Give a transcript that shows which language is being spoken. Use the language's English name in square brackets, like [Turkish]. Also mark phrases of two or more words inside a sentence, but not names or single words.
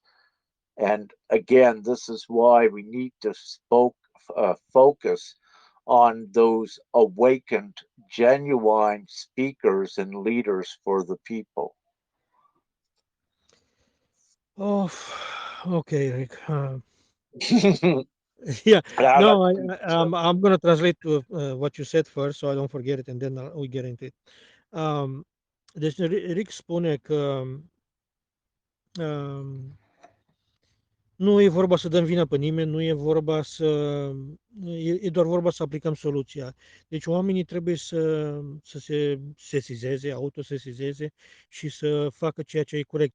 [English] And again, this is why we need to focus on those awakened, genuine speakers and leaders for the people. Oh, okay, Rick. Yeah, Yeah, no, that's deep stuff. I'm gonna translate to what you said first, so I don't forget it, and then we get into it. [Romanian] Um, deci, Rick spune că um, nu e vorba să dăm vina pe nimeni, nu e vorba să... e doar vorba să aplicăm soluția. Deci oamenii trebuie să se sesizeze, autosesizeze și să facă ceea ce e corect.